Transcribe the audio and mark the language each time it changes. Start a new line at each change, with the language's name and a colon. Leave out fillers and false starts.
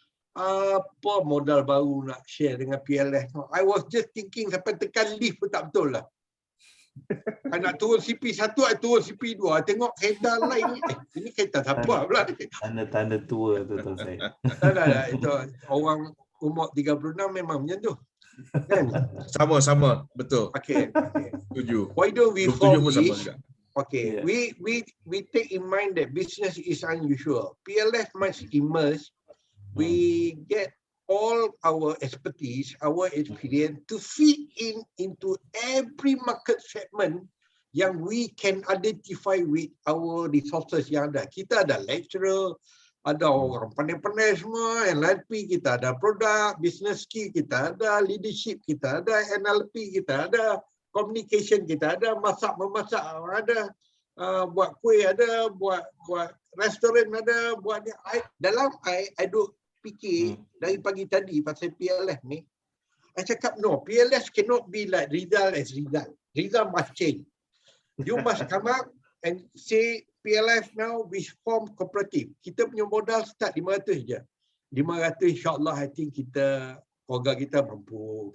Malay: Apa modal baru nak share dengan PLF?
English: I was just thinking
Malay: sampai tekan lift pun tak betul lah. I nak turun CP1, I turun CP2. Tengok kereta lain. Ini kereta siapa pula? Tanda-tanda tua tu saya. Tak, itu orang umur 36 memang macam tu. Kan? Sama, betul. Okay. Setuju.
English: Why don't we form this? Okay. Yeah. We take in mind that business is unusual. PLF must emerge. We get all our expertise, our experience to fit into every market segment yang we can identify with our resources yang ada.
Malay: Kita ada lecturer, ada orang pandai-pandai semua, NLP, kita ada produk, business skill, kita ada leadership, kita ada NLP, kita ada communication, kita ada masak-memasak, ada buat kuih, ada buat restoran, ada buat ni. I duk fikir dari pagi tadi pasal PLF ni.
English: I cakap no, PLF cannot be like Rizal as Rizal. Rizal must change. You must come up and say PLF now we form cooperative.
Malay: Kita punya modal start 500 je. 500 insyaAllah
English: I think
Malay: kita, keluarga kita mampu.